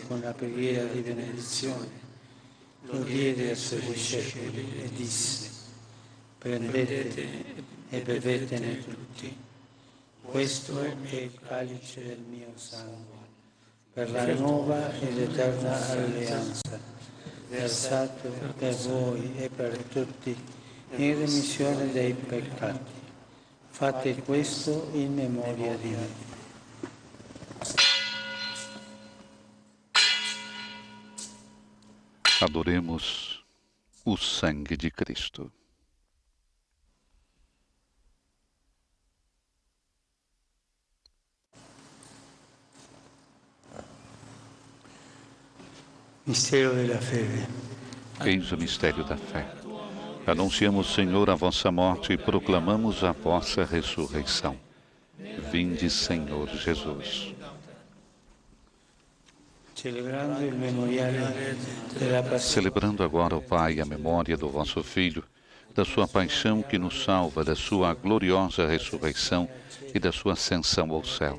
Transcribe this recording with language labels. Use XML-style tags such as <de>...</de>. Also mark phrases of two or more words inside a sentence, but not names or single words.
<it>con la preghiera di benedizione, lo diede ai suoi discepoli e disse: prendete e bevetene tutti, questo è il calice del mio sangue, per la nuova ed eterna alleanza, versato per voi e per tutti in remissione dei peccati. Fate questo in memoria di me.</it> <pt>Adoremos o sangue de Cristo.</pt> <it>Mistero della fede.</it> <pt>Eis o mistério da fé. Anunciamos, Senhor, a vossa morte e proclamamos a vossa ressurreição. Vinde, Senhor Jesus. Celebrando agora, ó Pai, a memória do vosso Filho, da sua paixão que nos salva, da sua gloriosa ressurreição e da sua ascensão ao céu.</pt>